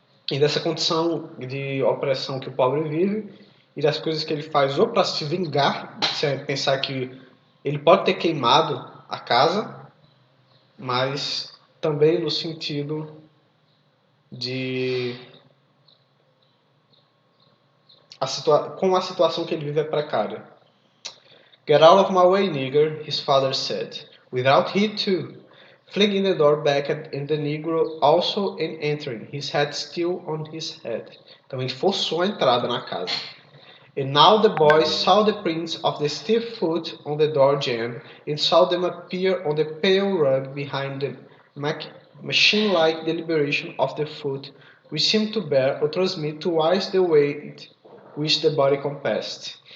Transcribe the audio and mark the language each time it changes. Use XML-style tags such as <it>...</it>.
<pt>E dessa condição de opressão que o pobre vive e das coisas que ele faz ou para se vingar, se pensar que ele pode ter queimado a casa, mas também no sentido de como a situação que ele vive é precária.</pt> <en>Get out of my way, nigger, his father said, without heed too, flinging the door back and the negro also entering, his hat still on his head.</en> <pt>Então ele forçou a entrada na casa.</pt> <en>And now the boys saw the prints of the stiff foot on the door jamb and saw them appear on the pale rug behind the machine-like deliberation of the foot, which seemed to bear or transmit twice the weight which the body compassed.</en>